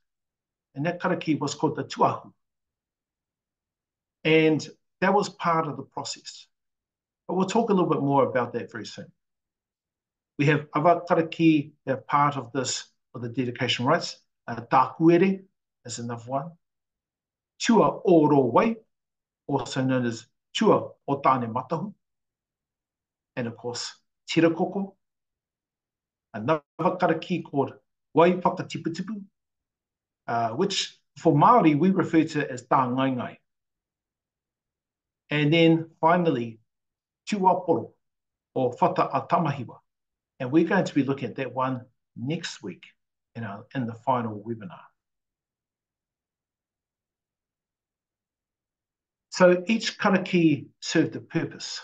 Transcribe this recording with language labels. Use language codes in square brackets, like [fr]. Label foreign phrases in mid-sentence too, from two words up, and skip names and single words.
[en] And that karakī was called the tuahu. And that was part of the process. But we'll talk a little bit more about that very soon. We have other karakī that are part of this, of the dedication rites. Takuere is another one. Tua oro wai, also known as Tua o tāne matahu. And of course, Tira Koko. Another karakī called Wai Whakatiputipu, which for Māori we refer to as [mi] tā ngai ngai. [en] And then finally, Tuaporo, or Whata a Tamahiwa. And we're going to be looking at that one next week in the final webinar. So each karakī served a purpose.